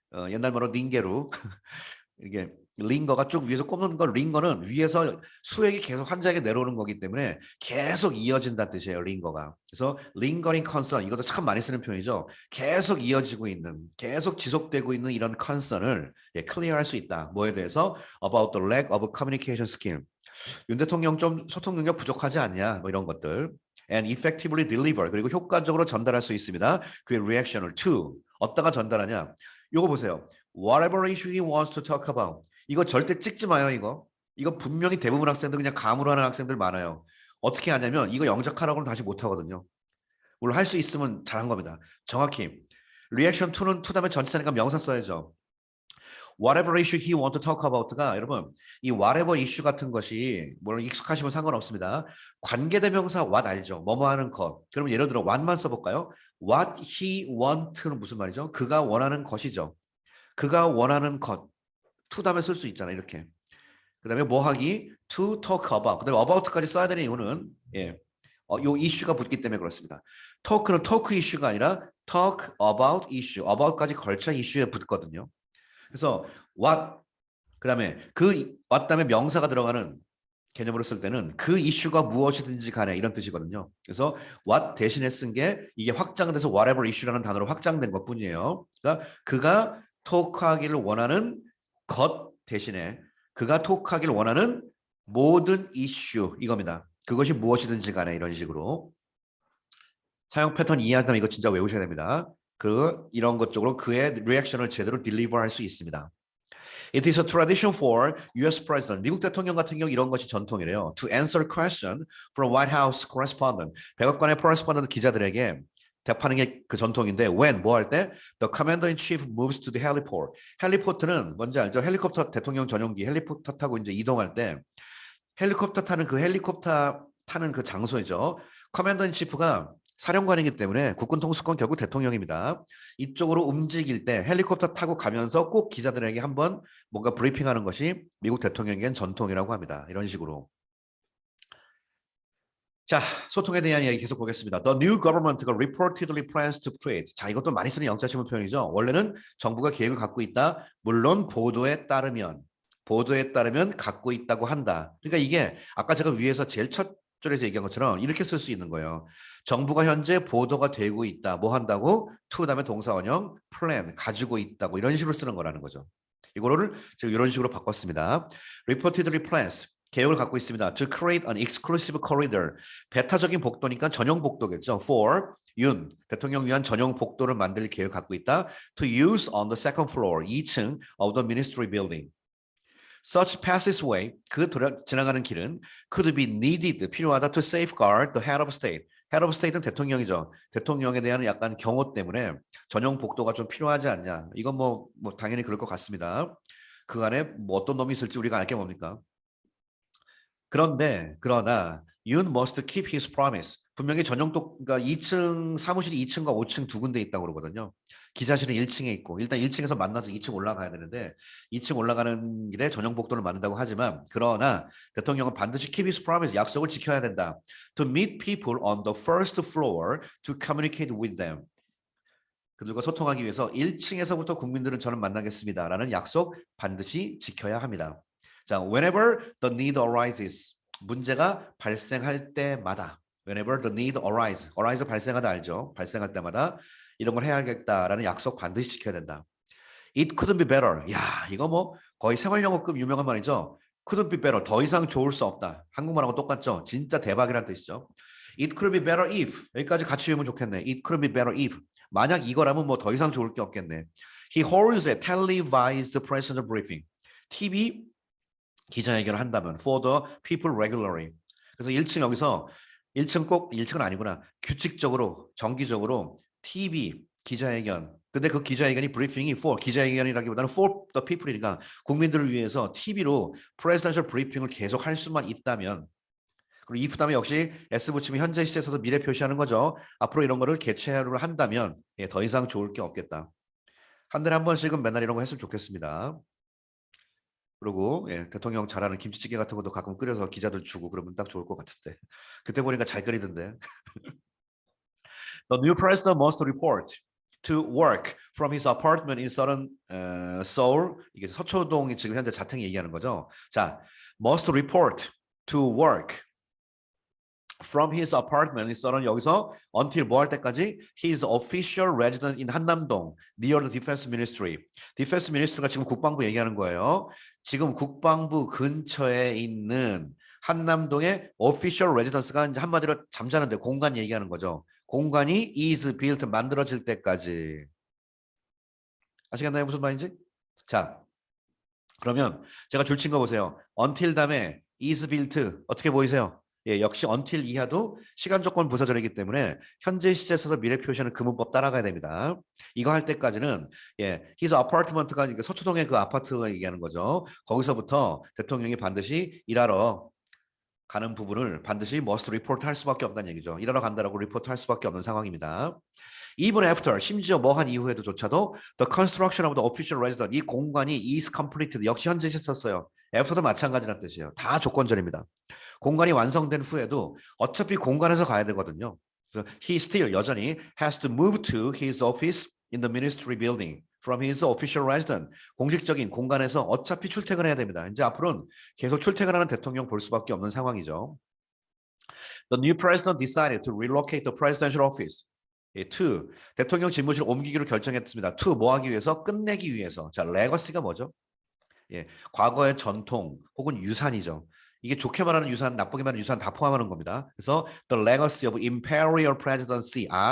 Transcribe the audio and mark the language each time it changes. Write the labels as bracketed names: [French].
[Korean] 옛날 말로 링게루. 이게 링거가 쭉 위에서 꼽는 거, 링거는 위에서 수액이 계속 환자에게 내려오는 거기 때문에 계속 이어진다는 뜻이에요. 링거가. 그래서 [English] lingering concern, [Korean] 이것도 참 많이 쓰는 표현이죠. 계속 이어지고 있는, 계속 지속되고 있는 이런 concern을 클리어할 수 있다. 뭐에 대해서? [English] About the lack of communication skill. [Korean] 윤 대통령 좀 소통 능력 부족하지 않냐? 뭐 이런 것들. [English] And effectively deliver. [Korean] 그리고 효과적으로 전달할 수 있습니다. 그의 reaction을 to. 어디다가 전달하냐? 요거 보세요. [English] Whatever issue he wants to talk about. [Korean] 이거 절대 찍지 마요, 이거. 이거 분명히 대부분 학생들 그냥 감으로 하는 학생들 많아요. 어떻게 하냐면 이거 영작하라고는 다시 못 하거든요. 물론 할 수 있으면 잘한 겁니다. 정확히. 리액션 2는 2 다음에 전치사니까 명사 써야죠. [English] Whatever issue he want to talk about [Korean] 가 여러분 이 whatever issue 같은 것이 물론 익숙하시면 상관없습니다. 관계대명사 what 알죠? 뭐뭐 하는 것. 그러면 예를 들어 what만 써볼까요? [English] What he want [Korean] 는 무슨 말이죠? 그가 원하는 것이죠. 그가 원하는 것. to 다음에 쓸 수 있잖아요. 이렇게. 그 다음에 뭐 하기? [English] to talk about. [Korean] 그 다음에 about까지 써야 되는 이유는 요 이슈가 붙기 때문에 그렇습니다. talk는 talk 이슈가 아니라 [English] talk about issue. [Korean] about까지 걸쳐 이슈에 붙거든요. 그래서 what 그다음에 그 what 다음에 명사가 들어가는 개념으로 쓸 때는 그 이슈가 무엇이든지 간에 이런 뜻이거든요. 그래서 what 대신에 쓴 게 이게 확장돼서 whatever issue라는 단어로 확장된 것뿐이에요. 그러니까 그가 톡하기를 원하는 것 대신에 그가 톡하기를 원하는 모든 이슈 이겁니다. 그것이 무엇이든지 간에 이런 식으로 사용 패턴 이해하다면 이거 진짜 외우셔야 됩니다. 이런 것 쪽으로 그의 리액션을 제대로 딜리버할 수 있습니다. [English] It is a tradition for U.S. President. [Korean] 미국 대통령 같은 경우 이런 것이 전통이래요. [English] To answer question from White House correspondent. [Korean] 백악관의 correspondent 기자들에게 답하는 게 그 전통인데 [English] when [Korean] 뭐 할 때 [English] the commander in chief moves to the heliport. [Korean] 헬리포트는 뭔지 알죠? 헬리콥터 대통령 전용기 헬리콥터 타고 이제 이동할 때 헬리콥터 타는 그 장소이죠. 커맨더 인 치프가 사령관이기 때문에 국군 통수권 결국 대통령입니다. 이쪽으로 움직일 때 헬리콥터 타고 가면서 꼭 기자들에게 한번 뭔가 브리핑하는 것이 미국 대통령에겐 전통이라고 합니다. 이런 식으로. 자, 소통에 대한 이야기 계속 보겠습니다. [English] The new government가 reportedly plans to create. [Korean] 자, 이것도 많이 쓰는 영자신문 표현이죠. 원래는 정부가 계획을 갖고 있다. 물론 보도에 따르면 갖고 있다고 한다. 그러니까 이게 아까 제가 위에서 제일 첫 줄에서 얘기한 것처럼 이렇게 쓸 수 있는 거예요. 정부가 현재 보도가 되고 있다. 뭐 한다고? to 다음에 동사 원형 plan 가지고 있다고 이런 식으로 쓰는 거라는 거죠. 이거를 제가 이런 식으로 바꿨습니다. [English] Reportedly plans [Korean] 계획을 갖고 있습니다. [English] To create an exclusive corridor. [Korean] 배타적인 복도니까 전용 복도겠죠. For 윤 대통령 위한 전용 복도를 만들 계획을 갖고 있다. [English] To use on the second floor [Korean] 2층 [English] of the ministry building. Such passageway [Korean] 지나가는 길은 [English] could be needed [Korean] 필요하다 [English] to safeguard the head of state. [Korean] Head of state는 대통령이죠. 대통령에 대한 약간 경호 때문에 전용 복도가 좀 필요하지 않냐. 이건 뭐 당연히 그럴 것 같습니다. 그 안에 뭐 어떤 놈이 있을지 우리가 알 게 뭡니까? 그러나 [English] Yoon must keep his promise. [Korean] 분명히 전용도 그러니까 2층 사무실이 2층과 5층 두 군데 있다고 그러거든요. 기자실은 1층에 있고 일단 1층에서 만나서 2층 올라가야 되는데 2층 올라가는 길에 전용 복도를 만든다고 하지만 그러나 대통령은 반드시 [English] keep his promise [Korean] 약속을 지켜야 된다. [English] To meet people on the first floor to communicate with them. [Korean] 그들과 소통하기 위해서 1층에서부터 국민들은 저는 만나겠습니다라는 약속 반드시 지켜야 합니다. [English] 자, whenever the need arises [Korean] 문제가 발생할 때마다 [English] whenever the need arise [Korean] 발생하다 알죠? 발생할 때마다 이런 걸 해야겠다라는 약속 반드시 지켜야 된다. [English] It couldn't be better. [Korean] 야, 이거 뭐 거의 생활영어급 유명한 말이죠. [English] Couldn't be better. [Korean] 더 이상 좋을 수 없다. 한국말하고 똑같죠? 진짜 대박이라는 뜻이죠. [English] It could be better if. [Korean] 여기까지 같이 외우면 좋겠네. [English] It could be better if. [Korean] 만약 이거라면 뭐 더 이상 좋을 게 없겠네. [English] He holds a televised presidential briefing. [Korean] TV 기자회견을 한다면 [English] for the people regularly. [Korean] 그래서 1층 여기서 1층 꼭 1층은 아니구나. 규칙적으로 정기적으로 TV 기자회견. 근데 그 기자회견이 브리핑이 for 기자회견이라기보다는 [English] for the people [Korean] 이니까 국민들을 위해서 TV로 [English] presidential briefing [Korean] 을 계속 할 수만 있다면 그리고 if 다음에 역시 S 붙이면 현재 시제에 써서 미래 표시하는 거죠. 앞으로 이런 거를 개최를 한다면 더 이상 좋을 게 없겠다. 한 달에 한 번씩은 맨날 이런 거 했으면 좋겠습니다. 그리고 대통령 잘하는 김치찌개 같은 것도 가끔 끓여서 기자들 주고 그러면 딱 좋을 것 같은데 그때 보니까 잘 끓이던데. [English] The new president must report to work from his apartment in southern Seoul. [Korean] 이게 서초동이 지금 현재 자택 얘기하는 거죠. [English] 자, must report to work from his apartment in southern [Korean] 여기서 [English] until [Korean] 뭐 할 때까지 [English] his official residence in 한남동 near the defense ministry. [Korean] defense ministry가 지금 국방부 얘기하는 거예요. 지금 국방부 근처에 있는 한남동의 official residence가 이제 한마디로 잠자는데 공간 얘기하는 거죠. 공간이 [English] is built [Korean] 만들어질 때까지. 아시겠나요? 무슨 말인지? 자, 그러면 제가 줄친 거 보세요. until 다음에 [English] is built [Korean] 어떻게 보이세요? 역시 until 이하도 시간 조건 부사절이기 때문에 현재 시제에 써서 미래 표시하는 그 문법 따라가야 됩니다. 이거 할 때까지는 his apartment가 서초동의 그 아파트가 얘기하는 거죠. 거기서부터 대통령이 반드시 일하러 가는 부분을 반드시 [English] must report [Korean] 할 수밖에 없다는 얘기죠. 일하러 간다라고 리포트 할 수밖에 없는 상황입니다. [English] Even after, [Korean] 심지어 뭐 한 이후에도 조차도 [English] the construction of the official residence, [Korean] 이 공간이 [English] is completed, [Korean] 역시 현재 시 썼어요. after도 마찬가지라는 뜻이에요. 다 조건절입니다. 공간이 완성된 후에도 어차피 공간에서 가야 되거든요. [English] 그래서 he still [Korean] 여전히 [English] has to move to his office in the ministry building from his official residence. [Korean] 공식적인 공간에서 어차피 출퇴근해야 됩니다. 이제 앞으로는 계속 출퇴근하는 대통령 볼 수밖에 없는 상황이죠. [English] The new president decided to relocate the presidential office. [Korean] to 대통령 집무실 옮기기로 결정했습니다. to 뭐 하기 위해서? 끝내기 위해서. 자, 레거시가 뭐죠? 과거의 전통 혹은 유산이죠. 이게 좋게 말하는 유산, 나쁘게 말하는 유산 다 포함하는 겁니다. [English] 그래서 the legacy of imperial presidency.